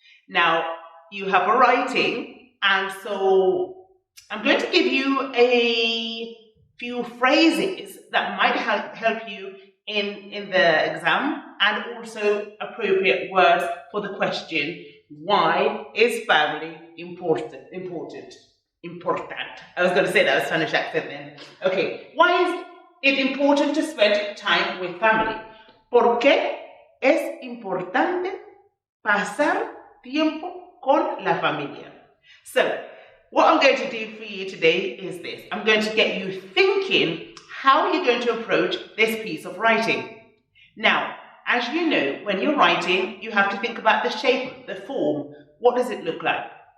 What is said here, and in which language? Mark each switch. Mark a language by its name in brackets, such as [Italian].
[English] Now, you have a writing, and so I'm going to give you a few phrases that might help you in the exam, and also appropriate words for the question, why is family important? I was going to say that with Spanish accent then. Okay, why is it important to spend time with family? [Spanish] ¿Por qué es importante pasar tiempo con la familia? [English] So, what I'm going to do for you today is this. I'm going to get you thinking how you're going to approach this piece of writing. Now, as you know, when you're writing, you have to think about the shape, the form. What does it look like?